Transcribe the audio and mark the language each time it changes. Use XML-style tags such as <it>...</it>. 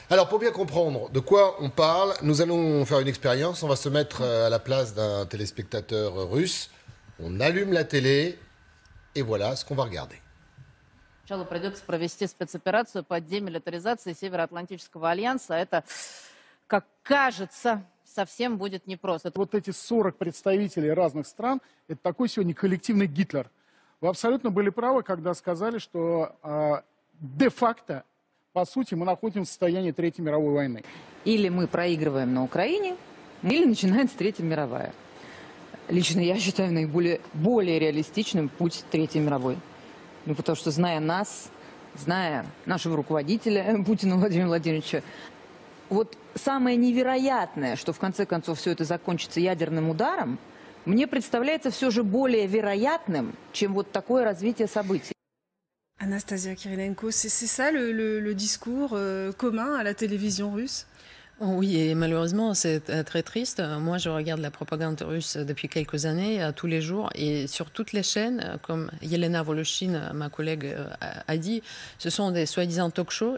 <fr>Alors, pour bien comprendre de quoi on parle, nous allons faire une expérience. On va se mettre à la place d'un téléspectateur russe. On allume la télé et voilà ce qu'on va regarder.</fr> <ru>Сначала придется провести спецоперацию по демилитаризации Североатлантического альянса. Это, как кажется, совсем будет непросто. Вот эти 40 представителей разных стран, это такой сегодня коллективный Гитлер. Вы абсолютно были правы, когда сказали, что де-факто, по сути, мы находимся в состоянии Третьей мировой войны. Или мы проигрываем на Украине, или начинается Третья мировая. Лично я считаю более реалистичным путь Третьей мировой. Ну, потому что, зная нас, зная нашего руководителя Путина Владимира Владимировича, вот самое невероятное, что в конце концов все это закончится ядерным ударом, мне представляется все же более вероятным, чем вот такое развитие событий.</ru> <fr>Anastasia Kirilenko, c'est ça le discours commun à la télévision russe? Oui, et malheureusement, c'est très triste. Moi, je regarde la propagande russe depuis quelques années, tous les jours, et sur toutes les chaînes, comme Yelena Voloshin, ma collègue, a dit, ce sont des soi-disant talk-shows.</fr>